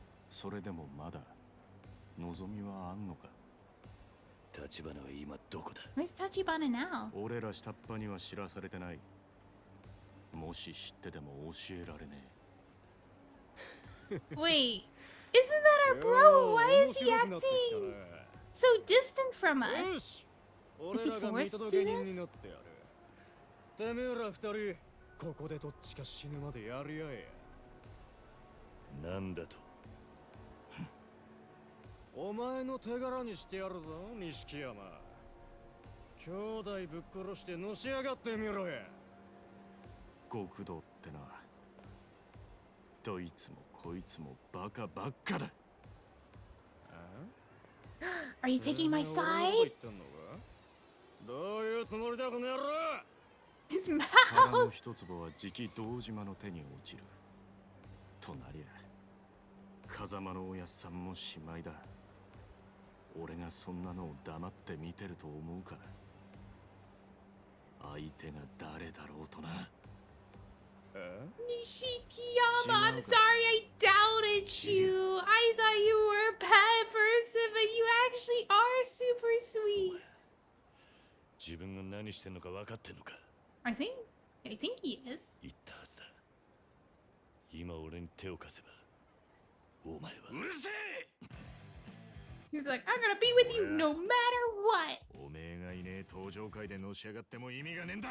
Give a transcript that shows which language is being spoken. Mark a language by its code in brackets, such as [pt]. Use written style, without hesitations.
[ja] それでもまだ望みはあんのか。立花は今どこだ？ [en] Where's Tachibana now? [ja] 俺ら下っ端には知らされてない。もし知ってても教えられね [en] Wait, isn't that our bro? Why is he acting so distant from us? Is he forced to do this? [ja] てめえら二人、ここでどっちか死ぬまでやり合え。なんだと？お前の手柄にしてやるぞ、錦山。兄弟ぶっ殺してのし上がってみろや。極道ってな、どいつもこいつもバカばっかだ。 [en] Are you taking my side? [ja] どういうつもりだ、この野郎。 [en] His [ja] 殻の [en] mouth. [ja] 一粒はじき堂島の手に落ちる。となりゃ風間のおやっさんもしまいだ。俺がそんなのを黙って見てると思うか。相手が誰だろうとな。 [en] Nishikiyama, I'm sorry I doubted you. I thought you were a bad person, but you actually are super sweet. [ja] 自分が何してんのか分かってんのか？ [en] I think he is. [ja] 言ったはずだ。今俺に手を貸せば、お前は。うるせえ！ [en] He's like, I'm gonna be with you no matter what. [ja] おめえがいねえ登場会でのし上がっても意味がねえんだ。